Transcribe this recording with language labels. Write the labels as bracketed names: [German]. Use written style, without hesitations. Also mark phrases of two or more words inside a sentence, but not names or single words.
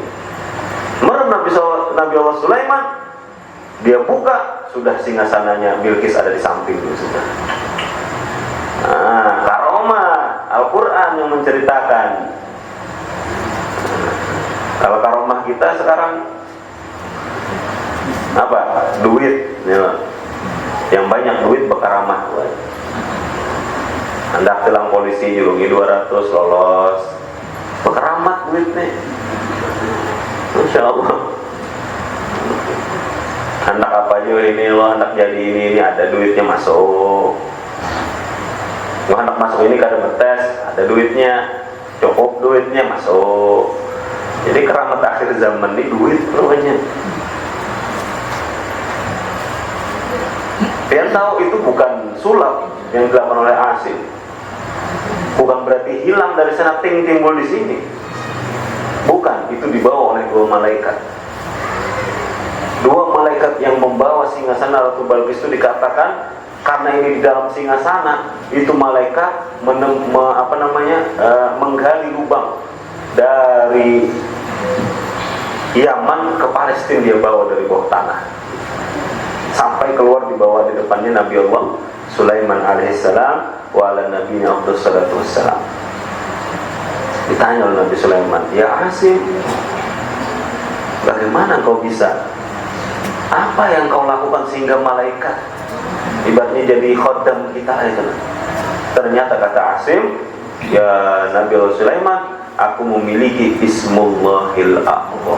[Indonesian] Merem Nabi Allah Sulaiman, dia buka, sudah singgasananya Bilqis ada di samping itu sudah. Nah, karomah Al-Quran yang menceritakan. Kalau karomah kita sekarang apa? Duit ya. Yang banyak duit berkaramah. Hendak tilang polisi julungi 200 lolos. Berkeramat duit nih. [Arabic] ما شاء الله. [Indonesian] Hendak apa aja ini lo, hendak jadi ini ada duitnya masuk. [Banjar] Lo hendak masuk ini kada betes, ada duitnya, cukup duitnya masuk. [Indonesian] Jadi keramat akhir zaman ini duit pokoknya. Kalian tahu itu bukan sulap yang dilakukan oleh Asim. Bukan berarti hilang dari sana timbul di sini. Bukan, itu dibawa oleh 2 malaikat. 2 malaikat yang membawa singgasana Ratu Bilqis itu dikatakan karena ini di dalam singgasana, itu malaikat menggali lubang dari Yaman ke Palestina, dia bawa dari bawah tanah. Sampai keluar dibawa di depannya Nabi Allah Sulaiman [Arabic] عليه السلام وعلى نبينا أفضل الصلاة والسلام. [Indonesian] Ditanya oleh Nabi Sulaiman, ya Asim, bagaimana kau bisa Apa yang kau lakukan sehingga malaikat ibaratnya jadi khodam kita itu? Ternyata kata Asim, ya Nabi Sulaiman, aku memiliki [Arabic] اسم الله الأعظم.